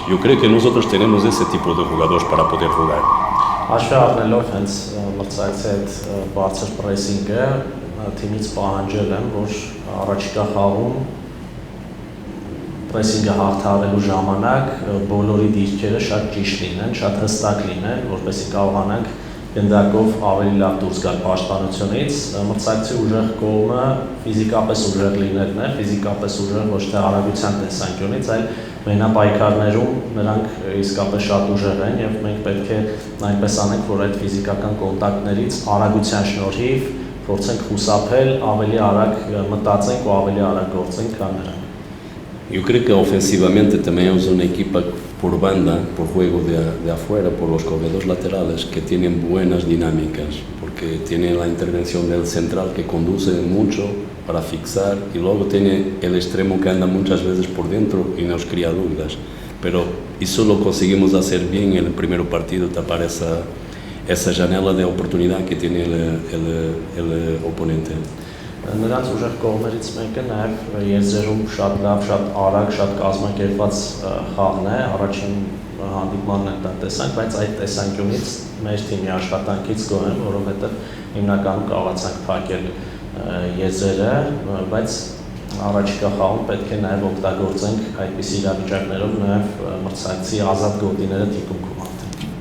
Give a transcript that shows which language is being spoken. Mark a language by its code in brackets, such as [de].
[es] Yo creo que nosotros tenemos ese tipo de jugadores para poder jugar. [hy] Հաշվի առնելով հենց մրցակցի այդ բարձր պրեսինգը թիմից պահանջել եմ, որ առաջիկա խաղում պրեսինգը հաղթահարելու ժամանակ բոլորի դիրքերը շատ ճիշտ լինեն, շատ հստակ լինեն, որպեսզի կարողանանք գնդակով ավելի լավ դուրս գալ պաշտպանությունից։ Մրցակցի ուժեղ կողմը ֆիզիկապես ուժեղ լինելն է, ֆիզիկապես ուժեղ ոչ թե արագության տեսանկյունից, այլ մենապայքարներում նրանք իսկապես շատ ուժեղ են եւ մենք պետք է այնպես անենք, որ այդ ֆիզիկական կոնտակտներից արագության շնորհիվ փորձենք խուսափել, ավելի արագ մտածենք ու ավելի արագ գործենք քան նրանք։ [es] Yo creo que ofensivamente también es una equipa por banda, por juego de afuera, por los corredores laterales que tienen buenas dinámicas, porque tienen la intervención del central que conduce mucho para fixar y luego tiene el extremo que anda muchas veces por dentro y nos crea dudas. Pero eso lo conseguimos hacer bien en el primer partido, tapar esa janela de oportunidad que tiene el oponente. [hy] Նրանց ուժեղ կողմերից մեկը նաև եզրերում շատ լավ, շատ արագ, շատ կազմակերպված խաղն է, առաջին հանդիպմանն էլ դա տեսանք, բայց այդ տեսանկյունից մեր թիմի աշխատանքից գոհ եմ, որովհետև հիմնականում կարողացանք փակել եզրերը, բայց առաջիկա խաղում պետք է նաև օգտագործենք այդպիսի իրավիճակներով նաև մրցակցի ազատ գոտիները թիկունքում հաղթել։